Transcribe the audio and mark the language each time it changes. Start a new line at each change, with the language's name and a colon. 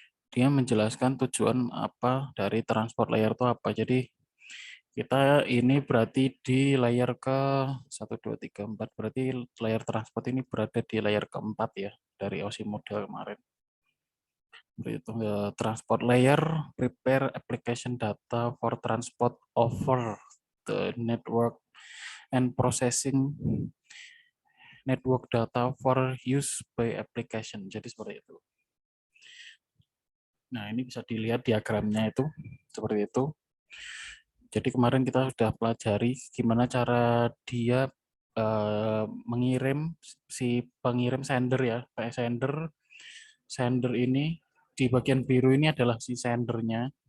Indonesian: dia menjelaskan tujuan apa dari transport layer itu apa. Jadi kita ini berarti di layer ke 1, 2, 3, 4, berarti layer transport ini berada di layer keempat ya dari OSI model kemarin.
English: Itu transport layer prepare application data for transport over the network and processing network data for use by application.
Indonesian: Jadi seperti itu. Nah, ini bisa dilihat diagramnya itu seperti itu. Jadi kemarin kita sudah pelajari gimana cara dia mengirim si pengirim sender ya, kayak sender ini di bagian biru ini adalah si sendernya.